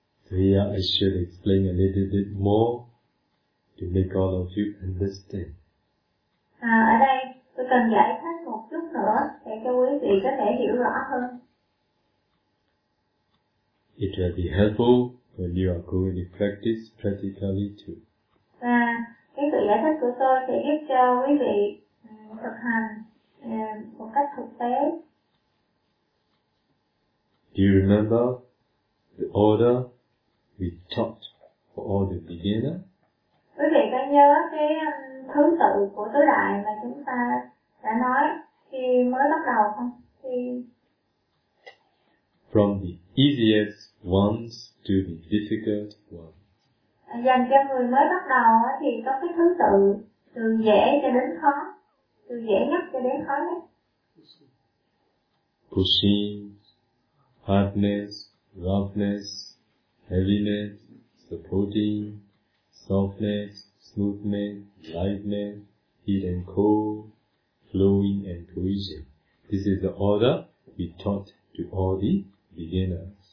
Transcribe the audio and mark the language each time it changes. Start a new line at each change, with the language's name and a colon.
English: Here I should explain a little bit more to make all of you understand.
Vietnamese: Ở đây tôi cần giải thích một chút nữa để cho quý vị có thể hiểu rõ hơn.
English: It will be helpful when you are going to practice practically too.
Vietnamese: Và cái sự giải thích của tôi sẽ giúp cho quý vị thực hành một cách thực tế.
English: Do you remember the order we taught for all the beginner?
Vietnamese: Quý vị có nhớ cái thứ tự của tứ đại mà chúng ta đã nói khi mới bắt đầu không? Khi...
English: From the easiest ones to the difficult ones.
Vietnamese: Dành cho người mới bắt đầu thì có cái thứ tự từ dễ cho đến khó, từ dễ nhất cho đến khó nhất.
English: Pushing, hardness, roughness, heaviness, supporting, softness, smoothness, lightness, heat and cold, flowing and cohesion. This is the order we taught to all the beginners.